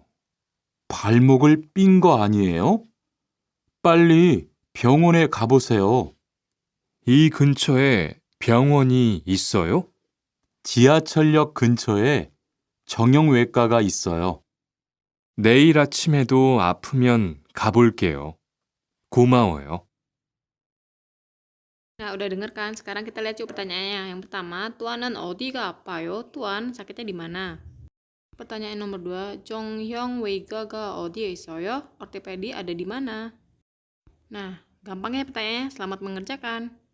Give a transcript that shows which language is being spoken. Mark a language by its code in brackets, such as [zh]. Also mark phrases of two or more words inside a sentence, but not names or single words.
[ko] 발목을 삔 거 아니에요? 빨리 병원에 가보세요. 이 근처에 병원이 있어요? 지하철역 근처에 정형외과가 있어요. 내일 아침에도 아프면 가볼게요. 고마워요. [id] Nah, udah denger kan? Sekarang kita lihat yuk pertanyaannya. Yang pertama, [ko] Tuanan 어디가 아파요? [id] Tuan, sakitnya di mana? Pertanyaan nomor 2, [ko] 정형 외과가 어디에 있어요? [id] Ortopedi ada di mana? Nah, gampang ya pertanyaannya. Selamat mengerjakan.